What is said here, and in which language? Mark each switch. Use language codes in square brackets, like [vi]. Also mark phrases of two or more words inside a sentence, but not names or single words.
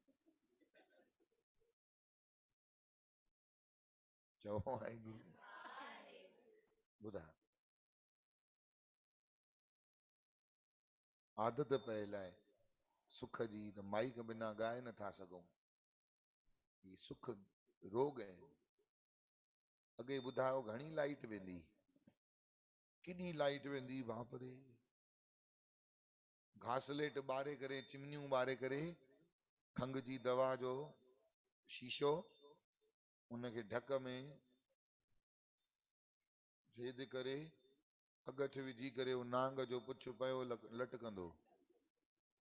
[sd] चओ वाहेगुरू। ॿुधाए आदत पयल आहे सुख जी, त माइक बिना ॻाए नथा सघूं। ही सुख रोग आहे। अॻे ॿुधायो घणी लाइट वेंदी, केॾी लाइट वेंदी बाप रे। घासलेट ॿारे करे, चिमनियूं ॿारे करे, खंघ जी दवा जो शीशो, उनखे ढक में छेद करे, अगठ विझी करे, नांग जो पुछ पियो लटकंदो।